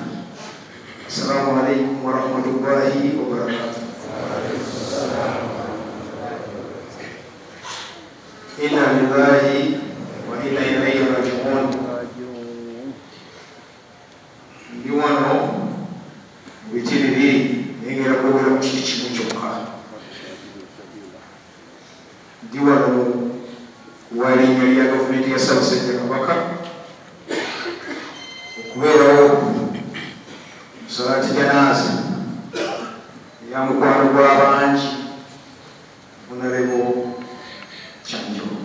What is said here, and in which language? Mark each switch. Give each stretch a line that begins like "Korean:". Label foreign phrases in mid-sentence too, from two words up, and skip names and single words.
Arabic: السلام عليكم ورحمة الله وبركاته. إنا لله وإنا إليه راجعون.
Ganda: Ndi wano bitiriri engera kwogera mu kiti kimu kyokka. Ndi wano walinnya lya gavumenti ya Ssaabasajja Kabaka okubeerawo
Arabic: صلاة الجنازة
Ganda: eya mukwano gw'abangi Honorable Kyanjo.